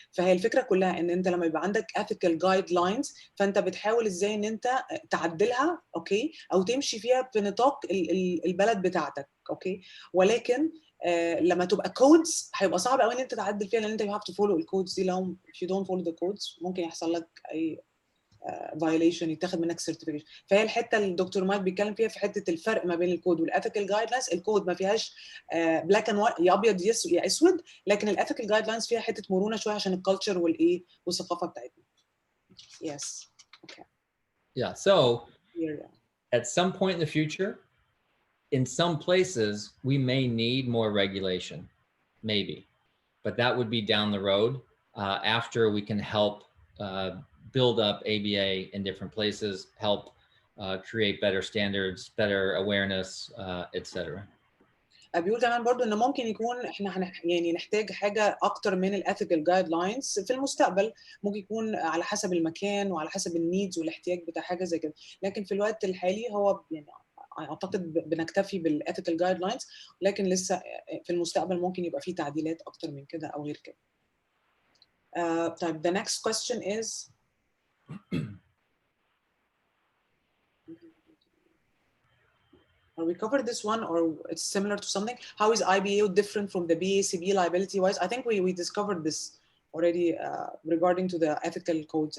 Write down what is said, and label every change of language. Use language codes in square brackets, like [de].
[ar] فهي الفكره كلها ان انت لما يبقى عندك ethical guidelines فانت بتحاول ازاي ان انت تعدلها، اوكي، او تمشي فيها في نطاق البلد بتاعتك. اوكي، ولكن لما تبقى كودز هيبقى صعب قوي ان انت تعدل فيها، لان انت you have to follow الكودز دي. لو if you don't follow the codes ممكن يحصل لك اي violation، يتاخد منك certification. فهي الحته اللي الدكتور مايك بيتكلم فيها في حته الفرق ما بين الكود والاثيكال جايد لاينز. الكود ما فيهاش بلاك اند وايت، يا ابيض يا اسود، لكن الاثيكال جايد لاينز فيها حته مرونه شويه عشان الكالتشر والايه والثقافه بتاعتنا. Yes. Okay. [en] Yeah. So at some point in the future, in some places, we may need more regulation, maybe, but that would be down the road after we can help build up ABA in different places, help create better standards, better awareness, etc. [ar] بيقول كمان برضو ان ممكن يكون احنا يعني نحتاج حاجه اكتر من الاثيكال جايد لاينز في المستقبل. ممكن يكون على حسب المكان وعلى حسب النيدز والاحتياج بتاع حاجه زي كده، لكن في الوقت الحالي هو يعني اعتقد بنكتفي بالethical guidelines، لكن لسه في المستقبل ممكن يبقى في تعديلات اكتر من كده او غير كده. [en] طيب the next question is we covered this one or it's similar to something. How is IBAO different from the BACB liability wise? I think we discovered this already regarding to the ethical codes.